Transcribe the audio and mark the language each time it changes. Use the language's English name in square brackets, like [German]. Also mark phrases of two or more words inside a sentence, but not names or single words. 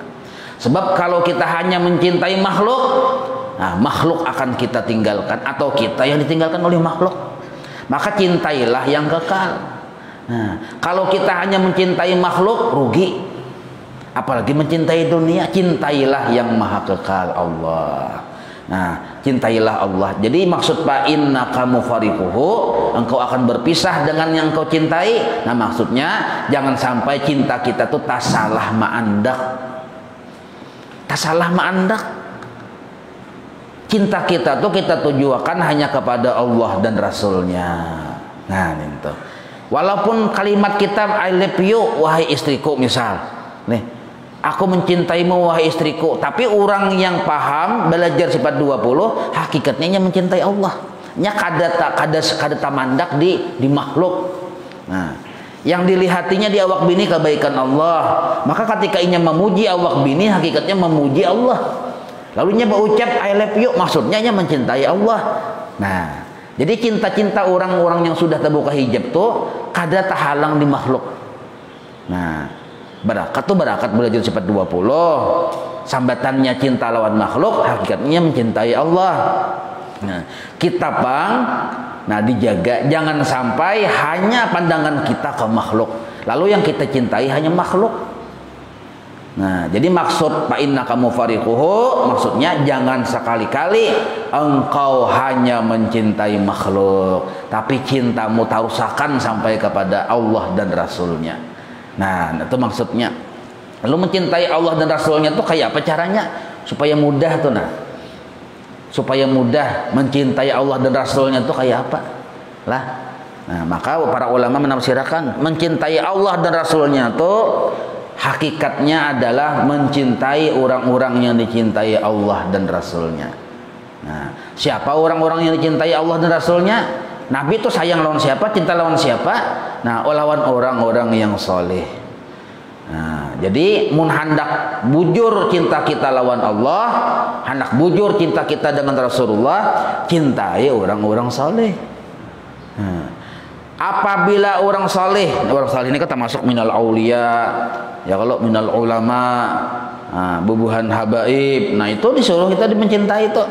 [Indonesian] Sebab kalau kita hanya mencintai makhluk, nah makhluk akan kita tinggalkan atau kita yang ditinggalkan oleh makhluk. Maka cintailah yang kekal. Nah, kalau kita hanya mencintai makhluk rugi. Apalagi mencintai dunia, cintailah yang maha kekal Allah. Nah, cintailah Allah. Jadi maksud [Arabic] فإنك مفارقه, [Indonesian] engkau akan berpisah dengan yang kau cintai. [Banjar] Nah, maksudnya jangan sampai cinta kita tuh tasalah ma'andak. Tasalah ma'andak. [Indonesian] Cinta kita tuh kita tujukan hanya kepada Allah dan Rasulnya. Nah, itu. Walaupun kalimat kita [English] I love you [Indonesian] wahai istriku misal. Nih, aku mencintaimu wahai istriku, tapi orang yang paham belajar sifat 20 hakikatnya mencintai Allah. [Banjar] Nya kada tamandak di makhluk. Nah, Yang dilihatinya di awak bini kebaikan Allah. Maka ketika inya memuji awak bini, hakikatnya memuji Allah. Lalu nya berucap [English] I love you, [Banjar] maksudnya nya mencintai Allah. [Indonesian] Nah, jadi cinta-cinta orang-orang yang sudah terbuka hijab tuh kada terhalang di makhluk. Nah, barakat tuh barakat belajar sifat 20. [Banjar] Sambatannya cinta lawan makhluk, hakikatnya mencintai Allah. [Indonesian] Nah, kita pang, nah dijaga jangan sampai hanya pandangan kita ke makhluk. Lalu yang kita cintai hanya makhluk. Nah, jadi maksud [Arabic] فإنك مفارقه, [Indonesian] maksudnya jangan sekali-kali engkau hanya mencintai makhluk, tapi cintamu tarusakan sampai kepada Allah dan Rasulnya. Nah, itu maksudnya. Lalu mencintai Allah dan Rasulnya itu kayak apa caranya? Supaya mudah tuh nah. Supaya mudah mencintai Allah dan Rasulnya itu kayak apa? Lah. Nah, maka para ulama menafsirkan mencintai Allah dan Rasulnya itu hakikatnya adalah mencintai orang-orang yang dicintai Allah dan Rasulnya. Nah, siapa orang-orang yang dicintai Allah dan Rasulnya? [Banjar] Nabi itu sayang lawan siapa? Cinta lawan siapa? Nah, lawan orang-orang yang soleh. Nah, jadi mun hendak bujur cinta kita lawan Allah, hendak bujur cinta kita dengan Rasulullah, cintai orang-orang soleh. [Indonesian] Nah, apabila orang saleh ini kan termasuk [Arabic] من الأولياء, [Indonesian] ya kalau [Arabic] من العلماء, [Indonesian] bubuhan habaib, nah itu disuruh kita mencintai itu.